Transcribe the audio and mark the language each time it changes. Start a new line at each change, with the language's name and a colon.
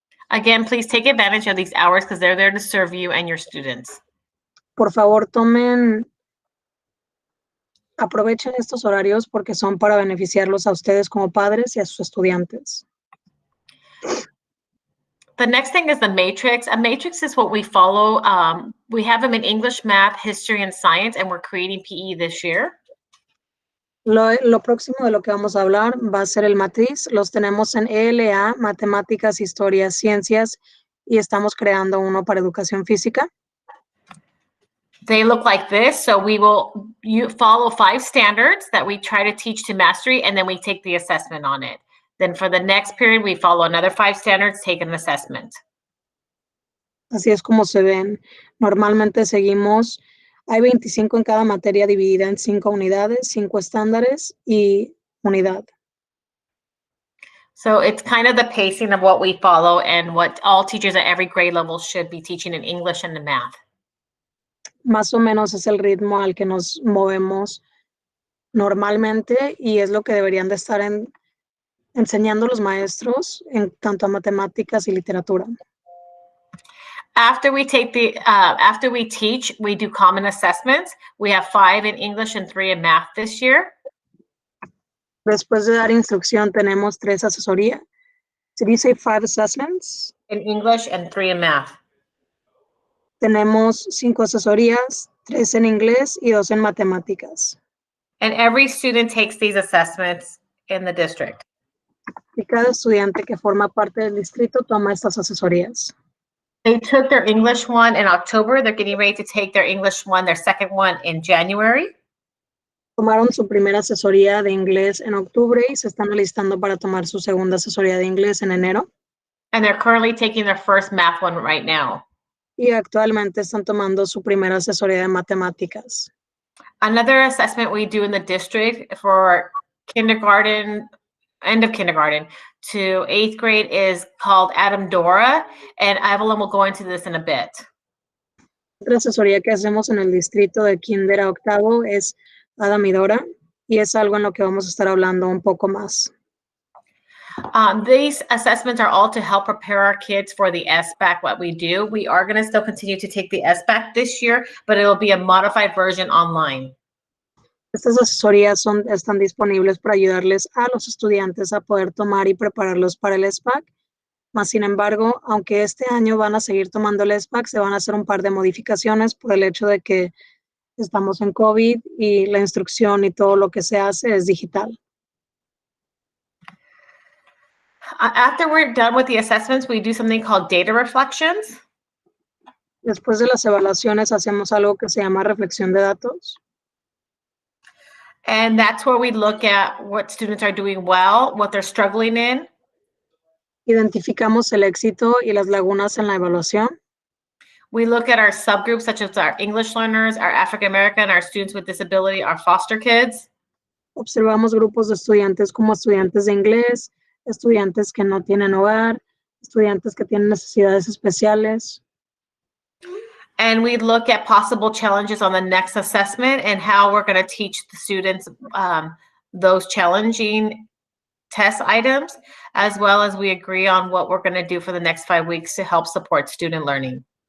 English: Again, please take advantage of these hours because they're there to serve you and your students.
Spanish: Por favor, aprovechen estos horarios porque son para beneficiarlos a ustedes como padres y a sus estudiantes.
English: The next thing is the matrix. A matrix is what we follow. We have them in English, math, history, and science, and we're creating PE this year.
Spanish: Lo próximo de lo que vamos a hablar va a ser el matriz. Los tenemos en ELA, matemáticas, historia, ciencias, y estamos creando uno para educación física.
English: They look like this. So you follow 5 standards that we try to teach to mastery, and then we take the assessment on it. Then for the next period, we follow another 5 standards, take an assessment.
Spanish: Así es como se ven. Normalmente hay 25 en cada materia dividida en 5 unidades, 5 estándares y unidad.
English: So it's kind of the pacing of what we follow and what all teachers at every grade level should be teaching in English and in math.
Spanish: Más o menos es el ritmo al que nos movemos normalmente y es lo que deberían de estar enseñando los maestros en tanto a matemáticas y literatura.
English: After we teach, we do common assessments. We have 5 in English and 3 in math this year.
Spanish: Después de dar instrucción, tenemos 3 asesorías.
English: Did you say 5 assessments? In English and 3 in math.
Spanish: Tenemos 5 asesorías, 3 en inglés y 2 en matemáticas.
English: And every student takes these assessments in the district.
Spanish: Y cada estudiante que forma parte del distrito toma estas asesorías.
English: They took their English one in October. They're getting ready to take their English one, their second one in January.
Spanish: Tomaron su primera asesoría de inglés en octubre y se están alistando para tomar su segunda asesoría de inglés en enero.
English: And they're currently taking their first math one right now.
Spanish: Y actualmente están tomando su primera asesoría de matemáticas.
English: Another assessment we do in the district for kindergarten, end of kindergarten to 8th grade is called Adam Dora, and Evelyn will go into this in a bit.
Spanish: Otra asesoría que hacemos en el distrito de kinder a octavo es Adam y Dora, y es algo en lo que vamos a estar hablando un poco más.
English: These assessments are all to help prepare our kids for the SBAC, what we do. We are going to still continue to take the SBAC this year, but it will be a modified version online.
Spanish: Estas asesorías están disponibles para ayudarles a los estudiantes a poder tomar y prepararlos para el SBAC. Mas, sin embargo, aunque este año van a seguir tomando el SBAC, se van a hacer un par de modificaciones por el hecho de que estamos en COVID y la instrucción y todo lo que se hace es digital.
English: After we're done with the assessments, we do something called data reflections.
Spanish: Después de las evaluaciones, hacemos algo que se llama reflexión de datos.
English: And that's where we look at what students are doing well, what they're struggling in.
Spanish: Identificamos el éxito y las lagunas en la evaluación.
English: We look at our subgroups, such as our English learners, our African American, our students with disability, our foster kids.
Spanish: Observamos grupos de estudiantes como estudiantes de inglés, estudiantes que no tienen hogar, estudiantes que tienen necesidades especiales.
English: And we look at possible challenges on the next assessment and how we're going to teach the students those challenging test items, as well as we agree on what we're going to do for the next 5 weeks to help support student learning.